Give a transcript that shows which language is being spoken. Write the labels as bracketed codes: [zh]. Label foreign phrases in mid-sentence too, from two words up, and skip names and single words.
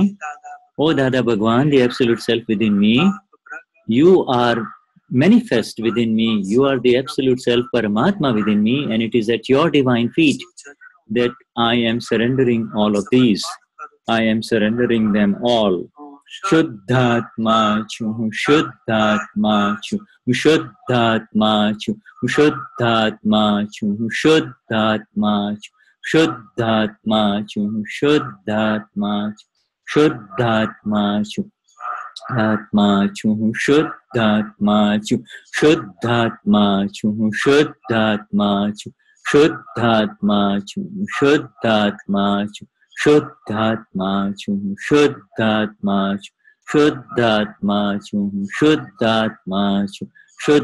[en] O Dada Bhagwan, the absolute self within me, you are manifest within me. You are the absolute self, Paramatma within me, and it is at your divine feet that I am surrendering all of these. I am surrendering them all. [gu] શુદ્ધાત્મા છું, શુદ્ધાત્મા છું, શુદ્ધાત્મા છું, શુદ્ધાત્મા છું, શુદ્ધાત્મા છું, શુદ્ધાત્મા છું, શુદ્ધાત્મા છું, શુદ્ધાત્મા છું, આત્મા છું, શુદ્ધાત્મા છું, શુદ્ધાત્મા છું, શુદ્ધાત્મા છું, શુદ્ધાત્મા છું, શુદ્ધાત્મા છું, શુદ્ધાત્મા છું, શુદ્ધાત્મા છું, શુદ્ધાત્મા છું, શુદ્ધાત્મા છું,